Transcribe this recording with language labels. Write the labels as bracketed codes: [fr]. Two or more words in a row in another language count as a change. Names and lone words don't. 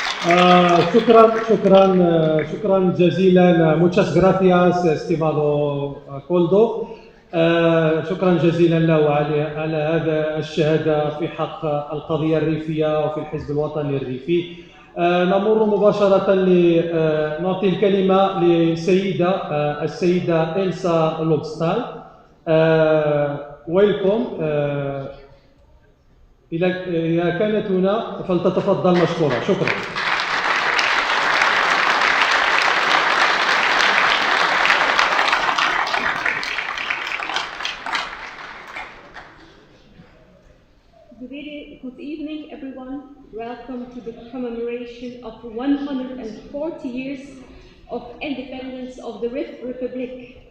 [ar] شكرا جزيلا. [es] Muchas gracias, estimado كولدو. [ar] شكرا جزيلا له على هذا الشهادة في حق القضية الريفية وفي الحزب الوطني الريفي. نمر مباشرة لنعطي الكلمة لسيدة السيدة إلسا لوبستال. ويلكم. إذا كانت هنا فلتتفضل مشكورة. شكرا. [en] Good evening, everyone. Welcome to the commemoration of 140 years of independence of the Rif Republic.